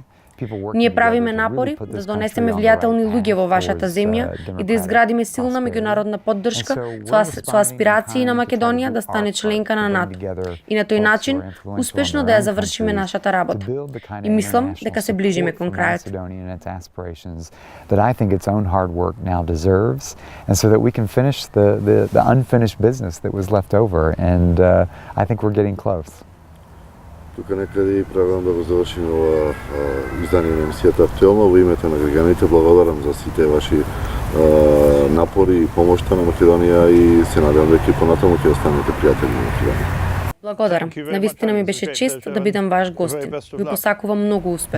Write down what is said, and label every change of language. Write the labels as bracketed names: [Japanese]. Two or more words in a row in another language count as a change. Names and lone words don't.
[Macedonian] Ние правиме напори да донесеме влијателни луѓе во вашата земја и да изградиме силна меѓународна поддршка со аспирации на Македонија да стане членка на НАТО. И на тој начин успешно да ја завршиме нашата работа. И мислам дека се ближиме кон крајот. [English] That I think its own hard work now deserves, and so that we can finish the unfinished business that was left over, and I think we're getting close. [Macedonian] Тука некаде правам да го завршим ова издание на емисијата Актуелно. Во името на граѓаните благодарам за сите ваши напори и помошта на Македонија и се надевам дека и понатаму ќе останете пријатели на Македонија. Благодарам. Навистина ми беше чест да бидам ваш гостин. Ви посакувам многу успех.